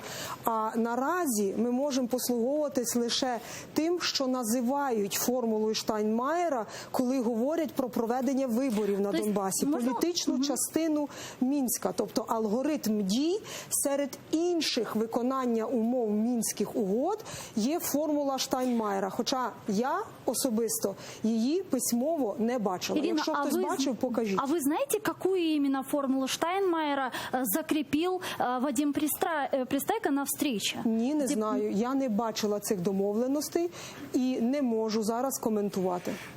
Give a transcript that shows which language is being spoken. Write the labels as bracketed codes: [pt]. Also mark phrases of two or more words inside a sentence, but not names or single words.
[uk] А наразі ми можемо послуговуватись лише тим, що називають формулою Штайнмайера, коли говорять про проведення виборів на Донбасі, політичну частину Мінська, тобто алгоритм дій серед інших виконання умов Мінських угод є формула Штайнмайера. Хоча я особисто її письмово не бачила. Ирина, якщо хтось бачив, покажіть. [ru] А вы знаете, какую именно формулу Штайнмайера закрепил Вадим Пристайко на встрече? [uk] Ні, не знаю. Я не бачила цих домовленостей і не можу зараз коментувати.